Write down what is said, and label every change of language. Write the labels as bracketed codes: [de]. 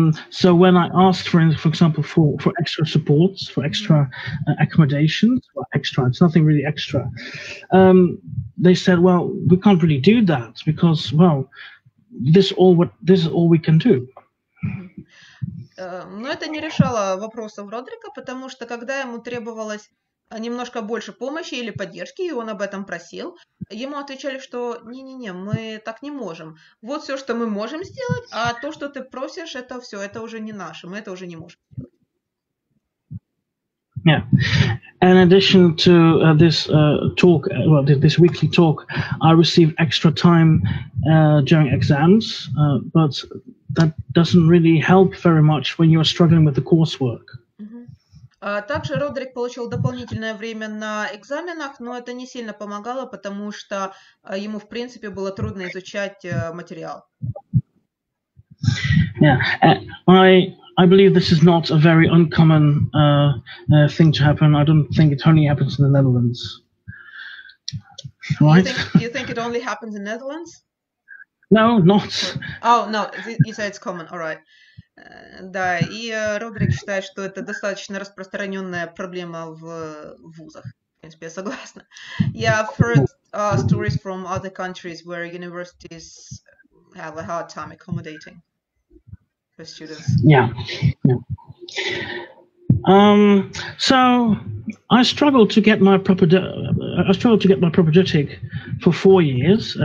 [en] So when I asked, for example, for extra supports, for extra accommodations, well, extra, it's nothing really extra. They said, well, we can't really do that because, well, this is all we can do. [ru] Но это не решало вопросов Родрика, потому что когда ему требовалось немножко больше помощи или поддержки, и он об этом просил, ему отвечали, что не-не-не, мы так не можем. Вот все, что мы можем сделать, а то, что ты просишь, это все, это уже не наше, мы это уже не можем сделать. [en] Yeah. In addition to this talk, this weekly talk, I received extra time during exams, but that doesn't really help very much when you're struggling with the coursework. [ru] Также Родрик получил дополнительное время на экзаменах, но это не сильно помогало, потому что ему, в принципе, было трудно изучать материал. [en] Yeah, I believe this is not a very uncommon thing to happen. I don't think it only happens in the Netherlands. Right? You think it only happens in Netherlands? No, not. Oh, no, you say it's common, all right. [ru] Да, и Родрик считает, что это достаточно распространенная проблема в вузах. В принципе, я согласна. [en] Yeah, I've heard stories from other countries where universities have a hard time accommodating for students. Yeah. So I struggled to get my propedeutic for 4 years.